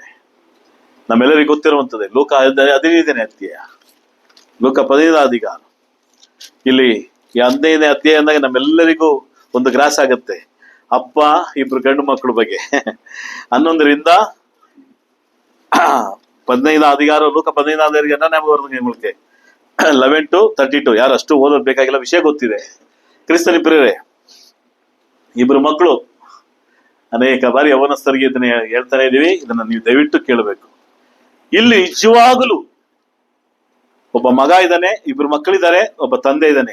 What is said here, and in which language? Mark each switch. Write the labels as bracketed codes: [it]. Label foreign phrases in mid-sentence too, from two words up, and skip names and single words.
[kn] ನಮ್ಮೆಲ್ಲರಿಗೂ ಗೊತ್ತಿರುವಂತದ್ದೇ ಲೋಕ 15ನೇ ಅಧ್ಯಾಯ, ಲೋಕ 15ನೇ ಅಧಿಕಾರ. ಇಲ್ಲಿ ಈ 15ನೇ ಅಧ್ಯಾಯ ಅಂದಾಗ ನಮ್ಮೆಲ್ಲರಿಗೂ ಒಂದು ಗ್ರಾಸ್ ಆಗತ್ತೆ. ಅಪ್ಪ, 2 ಗಂಡು ಮಕ್ಕಳ ಬಗ್ಗೆ. 11ರಿಂದ 15 ಅಧಿಕಾರ, ಲೋಕ 15 ಅಧಿಕಾರಿಗೆ [ta] என்ன வருதுங்க உங்களுக்கு? [en] 11 to 32. [kn] ಯಾರು ಅಷ್ಟು ಓದೋದು ಬೇಕಾಗಿಲ್ಲ, ವಿಷಯ ಗೊತ್ತಿದೆ. ಕ್ರಿಸ್ತನ ಪ್ರಿಯರೇ, 2 ಮಕ್ಕಳು. ಅನೇಕ ಬಾರಿ ಯವನಸ್ಥರಿಗೆ ಇದನ್ನ ಹೇಳ್ತಾನೆ ಇದೀವಿ. ಇದನ್ನ ನೀವು ದಯವಿಟ್ಟು ಕೇಳಬೇಕು. ಇಲ್ಲಿ ನಿಜವಾಗಲೂ ಒಬ್ಬ ಮಗ ಇದ್ದಾನೆ, 2 ಮಕ್ಕಳಿದ್ದಾರೆ, ಒಬ್ಬ ತಂದೆ ಇದ್ದಾನೆ.